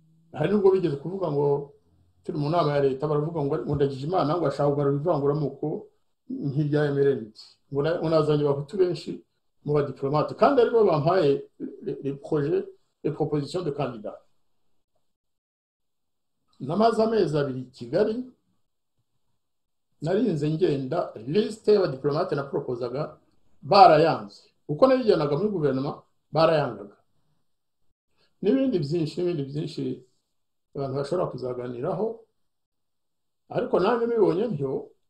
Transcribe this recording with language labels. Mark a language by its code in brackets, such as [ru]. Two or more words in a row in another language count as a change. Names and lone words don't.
[rw] hari nubwo bigeze kuvuga ngo turi mu nama ya leta baravuga ngo ndagije imana ngo ashaka kugarura ivanguramoko nk'irya MRND ngo nazanye abahutu benshi mu badiplomate kandi aribo bampaye [fr] les projets et propositions de candidats. [rw] Namaze amezi abiri i Kigali narinze ngenda liste y'abadiplomate na proposaga barayanze uko nabijyanaga muri guverinoma barayangaga n'ibindi byinshi abantu bashobora kuzaganiraho ariko nanjye mibonye ntyo